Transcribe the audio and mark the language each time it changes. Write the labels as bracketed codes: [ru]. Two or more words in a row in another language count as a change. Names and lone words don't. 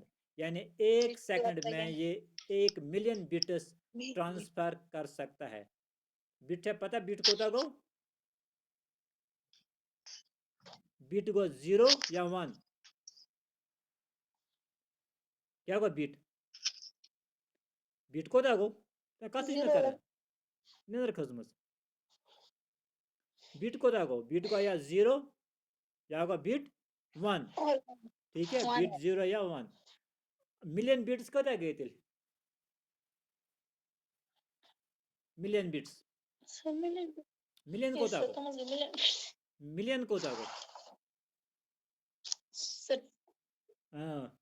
[ur] یعنی ایک سیکنڈ میں یہ 1 [en] million bits transfer [ur] کر سکتا ہے. بٹ ہے پتہ [ks] بٹ کوتا گو؟ بٹ گو 0 یا 1. کیا گو بٹ؟ بٹ کوتا گو؟ کت کر نظر کھسمت. بٹ کوتا گو؟ بٹ گو یا 0 یا گو بٹ 1. [ur] ٹھیک ہے. [ks] بٹ 0 یا 1. [en] million bits [ks] کوتا گئی تیل؟ [en] million bits. [ks] ملین کوتا گو؟ ملین کوتا گو؟ ہاں.